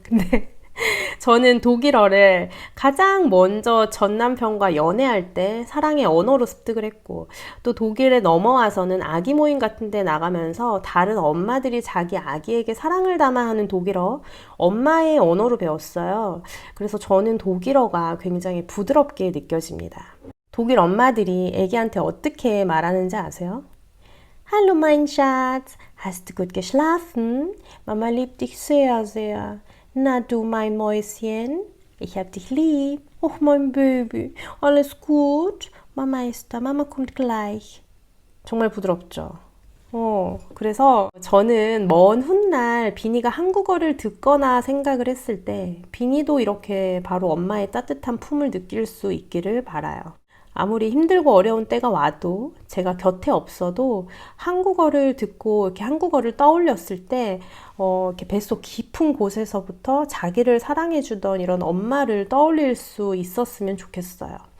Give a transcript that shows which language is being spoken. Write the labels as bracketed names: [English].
[Korean] 근데 저는 독일어를 가장 먼저 전 남편과 연애할 때 사랑의 언어로 습득을 했고 또 독일에 넘어와서는 아기 모임 같은 데 나가면서 다른 엄마들이 자기 아기에게 사랑을 담아 하는 독일어 엄마의 언어로 배웠어요. 그래서 저는 독일어가 굉장히 부드럽게 느껴집니다. 독일 엄마들이 아기한테 어떻게 말하는지 아세요? [German] Hallo mein Schatz, hast du gut geschlafen? Mama liebt dich sehr, sehr. Na du mein Mäuschen, ich hab dich lieb. Och mein Baby, alles gut? Mama ist da, Mama kommt gleich. [Korean] 정말 부드럽죠? 그래서 저는 먼 훗날 비니가 한국어를 듣거나 생각을 했을 때 비니도 이렇게 바로 엄마의 따뜻한 품을 느낄 수 있기를 바라요. 아무리 힘들고 어려운 때가 와도 제가 곁에 없어도 한국어를 듣고 이렇게 한국어를 떠올렸을 때 이렇게 뱃속 깊은 곳에서부터 자기를 사랑해주던 이런 엄마를 떠올릴 수 있었으면 좋겠어요.